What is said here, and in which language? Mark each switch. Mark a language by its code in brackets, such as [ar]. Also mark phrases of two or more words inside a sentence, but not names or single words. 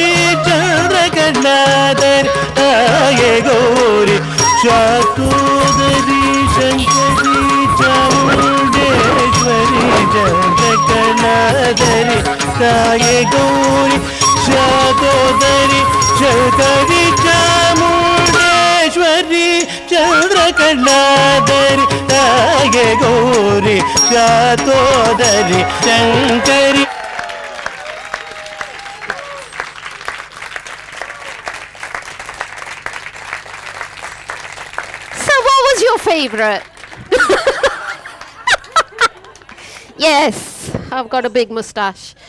[kn] ಚಂದ್ರಕಲಾಧರಿ ತಾಯೆ ಗೌರಿ ಶಾತೋದರಿ ಶಂಕರಿ ಚಾಮುಂಡೇಶ್ವರಿ ಚಂದ್ರಕಲಾಧರಿ ತಾಯೆ ಗೌರಿ ಶಾತೋದರಿ ಶಂಕರಿ ಚಾಮುಂಡೇಶ್ವರಿ ಚಂದ್ರಕಲಾಧರಿ ತಾಯೆ ಗೌರಿ ಶಾತೋದರಿ ಶಂಕರಿ. [en] So what was your favourite? Yes, I've got a big moustache.